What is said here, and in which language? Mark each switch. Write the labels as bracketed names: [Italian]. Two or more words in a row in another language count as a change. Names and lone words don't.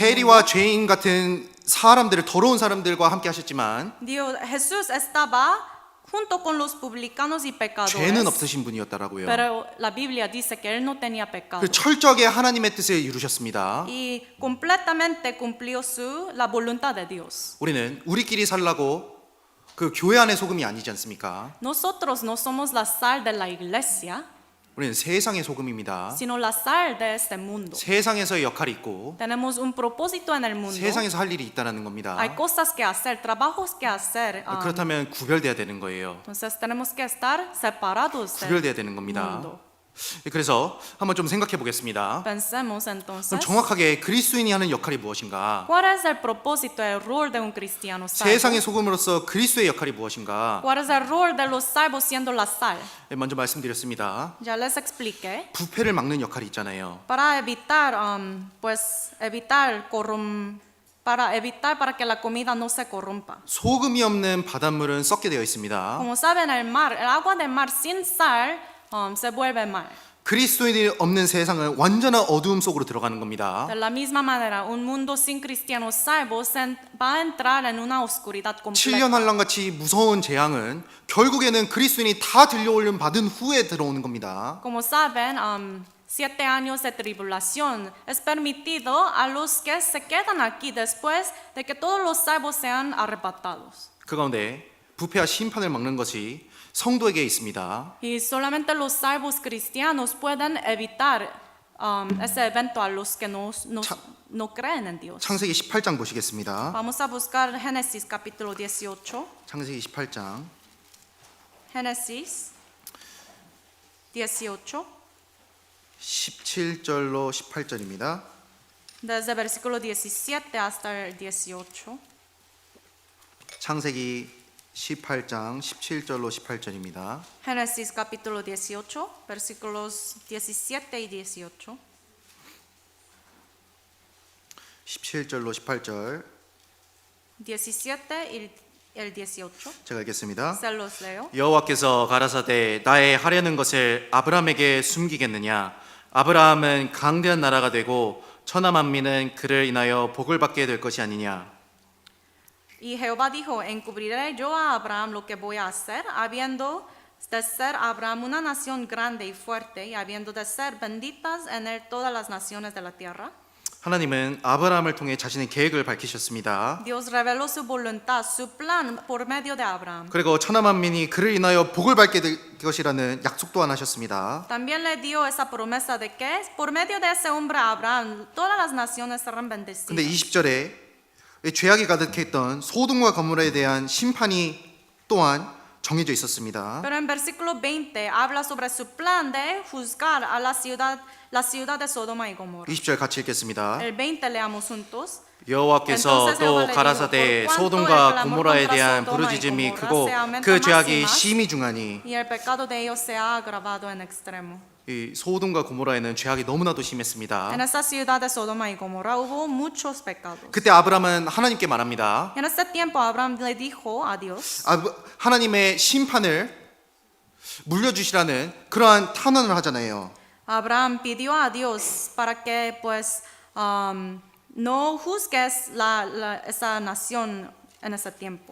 [Korean] 세리와 [Spanish] mundo. [Korean] 죄인 같은 사람들을 더러운 사람들과 함께 하셨지만 [Spanish] Jesús estaba junto con los publicanos y pecadores. [Korean] 죄는 없으신 분이었다라고요. [Spanish] Pero la Biblia dice que él no tenía pecado. [Korean] 그 철저하게 하나님의 뜻을 이루셨습니다. [Spanish] Y completamente cumplió la voluntad de Dios. [Korean] 우리는 우리끼리 살라고 그 교회 안의 소금이 아니지 않습니까? [Spanish] Nosotros no somos la sal de la iglesia, [Korean] 우리는 세상의 소금입니다. [Spanish] sino la sal de este mundo. [Korean] 세상에서의 역할이 있고 [Spanish] Tenemos un propósito en el mundo. [Korean] 세상에서 할 일이 있다는 겁니다. [Spanish] Hay cosas que hacer, trabajos que hacer. [Korean] 그렇다면 구별돼야 되는 거예요. [Spanish] Entonces tenemos que estar separados del [Korean] 구별돼야 되는 겁니다. [Spanish] mundo. [Korean] 그래서 한번 좀 생각해 보겠습니다. [Spanish] Pensemos [Korean] 그럼 [Spanish] entonces, [Korean] 정확하게 그리스도인이 하는 역할이 무엇인가? [Spanish] ¿cuál es el propósito, el rol de un cristiano salvo? [Korean] 세상의 소금으로서 그리스도의 역할이 무엇인가? [Spanish] ¿Cuál es el rol de los salvos siendo la sal? [Korean] 먼저 말씀드렸습니다. [Spanish] Ya les expliqué. [Korean] 부패를 막는 역할이 있잖아요. [Spanish] Para evitar, para que la comida no se corrompa. [Korean] 소금이 없는 바닷물은 썩게 되어 있습니다. [Spanish] Como saben, el agua del mar sin sal se vuelve mal. [Korean] 그리스도인이 없는 세상은 완전한 어두움 속으로 들어가는 겁니다. [Spanish] De la misma manera, un mundo sin cristianos salvos va a entrar en una oscuridad [Korean] 7년 [Spanish] completa. [Korean] 환란같이 무서운 재앙은 결국에는 그리스도인이 다 들려올림 받은 후에 들어오는 겁니다. [Spanish] Como saben, 7 años de tribulación es permitido a los que se quedan aquí después de que todos los salvos sean arrebatados. [Korean] 그 가운데 부패와 심판을 막는 것이 성도에게 있습니다. [Spanish] Y solamente los salvos cristianos pueden evitar ese evento a los que no creen en Dios. [Korean] 창세기 18장 보시겠습니다. [Spanish] Vamos a buscar Génesis capítulo 18. [Korean] 창세기 18장 [Spanish] Génesis 18. [Korean] 17절로 18절입니다. [Spanish] Desde versículo 17 hasta el 18. [Korean] 창세기 18장 17절로 18절입니다. [Spanish] Génesis capítulo 18, versículos 17 y 18. [Korean] 17절로 18절 [Spanish] 17 y el 18. [Korean] 제가 읽겠습니다. [Spanish] Se los leo. [Korean] 여호와께서 가라사대 나의 하려는 것을 아브라함에게 숨기겠느냐? 아브라함은 강대한 나라가 되고 천하 만민은 그를 인하여 복을 받게 될 것이 아니냐? [Spanish] Y Jehová dijo, encubriré yo a Abraham lo que voy a hacer, habiendo de ser Abraham una nación grande y fuerte, y habiendo de ser benditas en él todas las naciones de la tierra. [Korean] 하나님은 아브라함을 통해 자신의 계획을 밝히셨습니다. [Spanish] Dios reveló su voluntad, su plan por medio de Abraham. [Korean] 그리고 천하 만민이 그를 인하여 복을 받게 될 것이라는 약속 또한 하셨습니다. [Spanish] También le dio esa promesa de que por medio de ese hombre Abraham todas las naciones serán [Korean] 근데 [Spanish] bendecidas. [Korean] 20절에 죄악이 가득했던 소돔과 고모라에 대한 심판이 또한 정해져 있었습니다. [Spanish] Pero en versículo 20 habla sobre su plan de juzgar a la ciudad de Sodoma y Gomorra. [Korean] 20절 같이 읽겠습니다. [Spanish] El 20 leamos juntos. [Korean] 여호와께서 [Spanish] Entonces Jehová [Korean] 또 [Spanish] le [Korean] 가라사대 [Spanish] dijo, "Por cuanto el [Korean] 소돔과 [Spanish] clamor [Korean] 고모라에 [Spanish] contra [Korean] 대한 [Spanish] Sodoma y [Korean] 부르짖음이 [Spanish] Gomorra [Korean] 크고 [Spanish] se aumenta [Korean] 그 [Spanish] más y [Korean] 죄악이 [Spanish] más, [Korean] 심히 중하니 [Spanish] y el pecado de ellos se ha agravado en extremo. [Korean] 이 소돔과 고모라에는 죄악이 너무나도 [Spanish] En [Korean] 심했습니다. [Spanish] esa ciudad de Sodoma y Gomorra hubo muchos pecados. [Korean] 그때 아브라함은 하나님께 말합니다. [Spanish] En ese tiempo Abraham le dijo a Dios, [Korean] 하나님의 심판을 물려주시라는 그러한 탄원을 하잖아요. [Spanish] Abraham pidió a Dios para que pues no juzgues esa nación en ese tiempo.